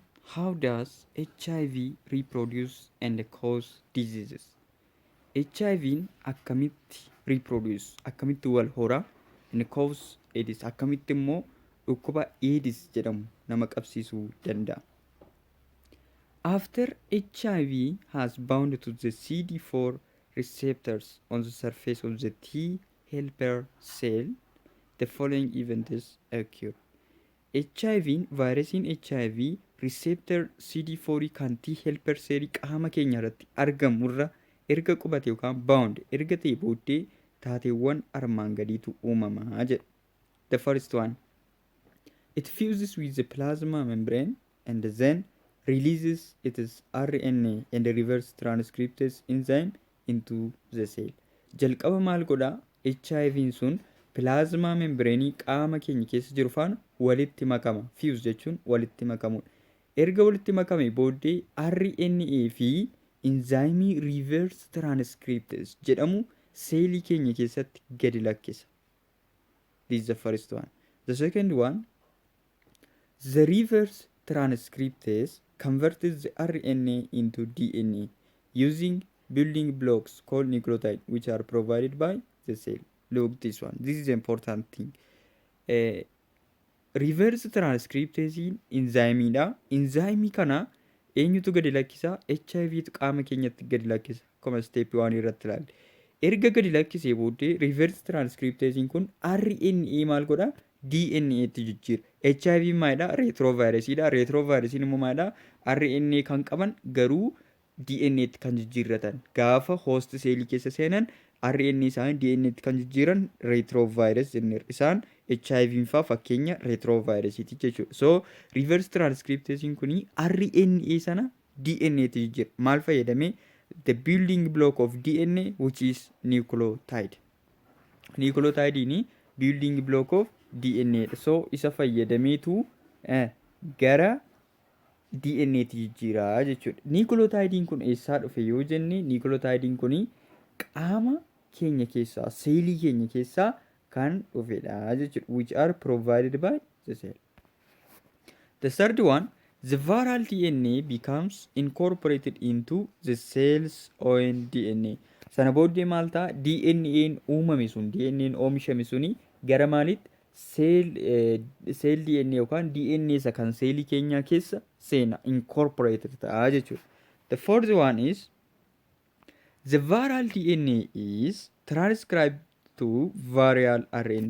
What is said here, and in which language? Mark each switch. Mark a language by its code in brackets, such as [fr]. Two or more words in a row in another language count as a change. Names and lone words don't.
[en] How does HIV reproduce and cause diseases? [om] HIV'n akkamitti reproduce, akkamitti wal hora, [en] and cause AIDS, [om] akkamitti immoo dhukkuba AIDS jedhamu nama qabsiisuu danda'a. [en] After HIV has bound to the CD4 receptors on the surface of the T helper cell, the following events occur. [om] Vaayirasiin HIV receptor CD4 kan [en] T helper cell [om] qaama keenya irratti argamurra erga qubate yookaan bound erga ta'e booddee taateewwan armaan gadiitu uumamaa jedha. [en] The first one, it fuses with the plasma membrane and then releases its RNA and reverse transcriptase enzyme into the cell. [om] Jalqaba maal godhaa? HIV'n sun [en] plasma membrane [om] qaama keenya keessa jiru faana walitti makama. Fuse jechuun walitti makamudha. Erga walitti makame booddee RNA fi [en] enzyme reverse transcriptase [om] jedhamu seelii keenya keessatti gadi lakkisa. [en] This is the first one. The second one, the reverse transcriptase converts the RNA into DNA using building blocks called nucleotides, which are provided by the cell. Look this one. This is an important thing. Reverse transcriptase enzyme [om] dha. Enzyme kana eenyutu gadi lakkisa? HIV tu qaama keenyatti gadi lakkisa. Akkuma step 1 irratti ilaalle. Erga gadi lakkisee booddee [en] reverse transcriptase [om] kun RNA maal godha? DNA tti jijjiira. HIV maalidha? Retrovirus dha. Retrovirus immoo maalidha? RNA kan qaban garuu DNA tti kan jijjiirratan. Gaafa [en] host cell [om] keessa seenan RNA isaanii DNA tti kan jijjiiran retrovirus jenneera. Isaan HIV faa fakkeenya retrovirusiti jechuudha. So [en] reverse transcriptase [om] kuni RNA sana DNA tti jijjiira. Maal fayyadamee? [en] The building block of DNA, which is nucleotide. Nucleotide ni building block of DNA. [om] So isa fayyadameetu gara DNA tti jijjiiraa jechuudha. Nucleotide kun eessaa dhufe yoo jenne, nucleotide kun qaama keenya keessaa, seelii keenya keessaa kan dhufedha jechuudha, [en] which are provided by the cell. The third one, the viral DNA becomes incorporated into the cell's own DNA. [om] Sana booddee maal ta'a? DNA'n uumame sun, DNA'n oomishame suni gara maalitti? [en] Cell DNA [om] yookaan DNA isa kan seelii keenya keessa seena, incorporated ta'a jechuudha. [en] The fourth one is, the viral DNA is transcribed to viral RNA.